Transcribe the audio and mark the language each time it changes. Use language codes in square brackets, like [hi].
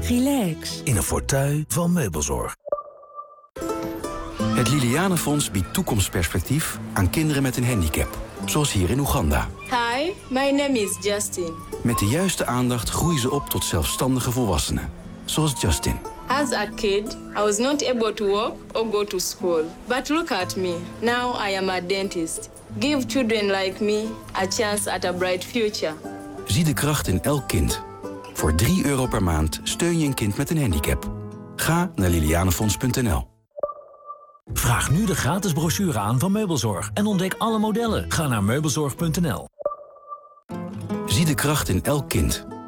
[en] Relax. [nl] In een fortuin van Meubelzorg. Het Liliane Fonds biedt toekomstperspectief aan kinderen met een handicap. Zoals hier in Oeganda. [en] Hi, my name is Justin. [nl] Met de juiste aandacht groeien ze op tot zelfstandige volwassenen. Zoals Justin. [en] As a kid, I was not able to walk or go to school. But look at me. Now I am a dentist. Give children like me a chance at a bright future. [nl] Zie de kracht in elk kind. Voor €3 per maand steun je een kind met een handicap. Ga naar lilianefonds.nl. Vraag nu de gratis brochure aan van Meubelzorg en ontdek alle modellen. Ga naar meubelzorg.nl. Zie de kracht in elk kind.